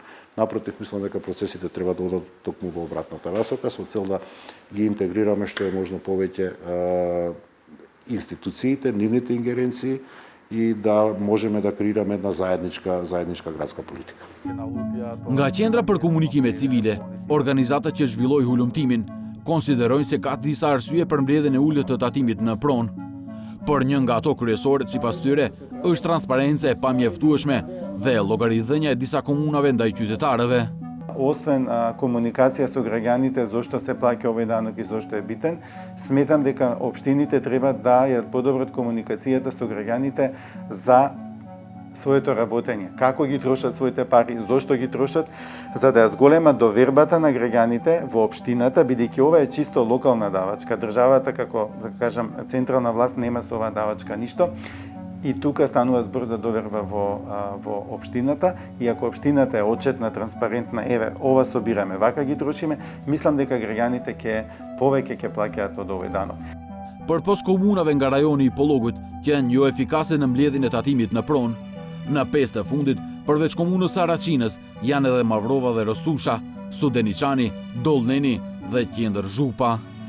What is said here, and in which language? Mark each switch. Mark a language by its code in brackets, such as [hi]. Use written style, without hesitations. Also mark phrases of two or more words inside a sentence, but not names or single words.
[mk] Напротив, мислам дека процесите треба да одат токму во обратната насока, со цел да ги интегрираме што е можно повеќе институциите, нивните ингеренции и да можеме да креираме една заедничка градска политика. [sq] Nga qendra për komunikime civile, organizata që zhvilloi hulumtimin konsiderojnë se ka disa arsye për mbledhjen e ulët të tatimit në pronë. Por një nga ato kryesorët sipas tyre është transparenca e pamjaftueshme dhe llogaridhënia e disa komunave ndaj qytetarëve. [mk] Освен комуникација со граѓаните, зошто се плаќа овој данок и зошто е битен, сметам дека општините треба да ја подобрат комуникацијата со граѓаните за своето работење, како ги трошат своите пари, зошто ги трошат, за да ја зголемат довербата на граѓаните во општината, бидејќи ова е чисто локална давачка. Државата, како да кажам, централна власт нема со оваа давачка ништо. И тука станува збор за доверба во општината, и ако општината е отчетна, транспарентна, еве, ова собираме, вака ги трошиме, мислам дека граѓаните повеќе ќе плаќаат од овој данок. [sq] Përpos komunave nga rajoni i Pollogut që janë jo efikase në mbledhjen e tatimit në pronë, në 5 të fundit, përveç komunës Saraçinës, janë edhe Mavrova dhe Rostusha, Studeniçani, Dollneni dhe Qendër Zhupa.